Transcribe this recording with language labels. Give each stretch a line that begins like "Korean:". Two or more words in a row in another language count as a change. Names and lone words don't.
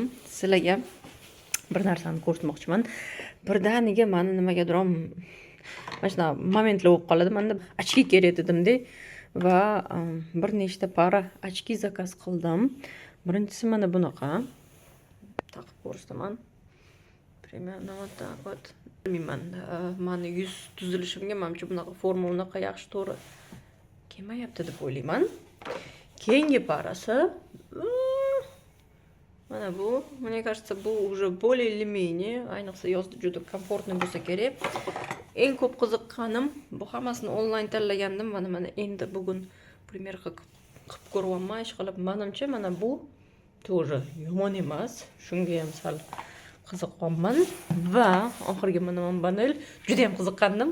Uzbek: Sizlarga bir narsani ko'rsatmoqchiman. Birdaniga meni nimagadir mana shuna momentlar bo'lib qoladi. Menda ochki kerak dedimda va bir nechta
Russian: пара очки
Uzbek: zakaz qildim. Birinchisi mana bunaqa. Taqib ko'rsataman.
Russian: Примерно вот так вот.
Uzbek: Bilmayman, mani yuz tuzilishimga menimcha bunaqa forma unaqa yaxshi to'g'ri kelmayapti deb o'ylayman. Keyingi parasi mana bu,
Russian: мне кажется, bu уже более или менее,
Uzbek: ayniqsa yozda juda komfortni bo'lsa kerak. Eng ko'p qiziqqanim, bu hammasini onlayn tanlagandim, mana endi bugun primer qilib ko'ryapman, ish qilib. Menimcha mana bu тоже yomon emas. Shunga ham sal qiziqqanman va oxirgi mana panel juda ham qiziqqandim.